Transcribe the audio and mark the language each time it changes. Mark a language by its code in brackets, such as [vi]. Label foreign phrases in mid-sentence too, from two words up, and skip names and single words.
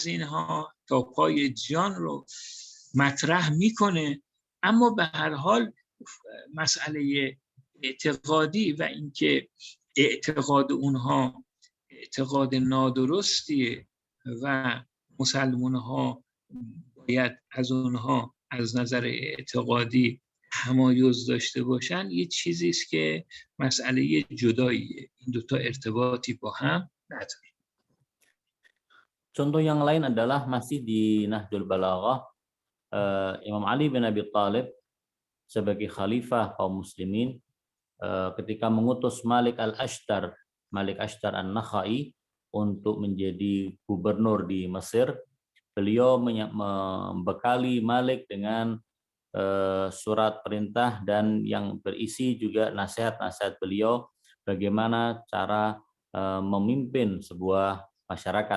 [fa] اینها تا پای جان رو مطرح میکنه، اما به هر حال مسئله اعتقادی و اینکه اعتقاد اونها اعتقاد نادرستیه و مسلمان‌ها باید از اونها از نظر اعتقادی تمایز داشته باشن، یه چیزی است که مسئله جداییه. این دوتا ارتباطی با هم نداره. [id] Contoh yang lain adalah masih di Nahjul Balaghah, Imam Ali bin Abi Thalib sebagai khalifah kaum muslimin ketika mengutus Malik Ashtar An-Nakhai untuk menjadi gubernur di Mesir, beliau membekali Malik dengan surat perintah dan yang berisi juga nasihat-nasihat beliau bagaimana cara memimpin sebuah masyarakat.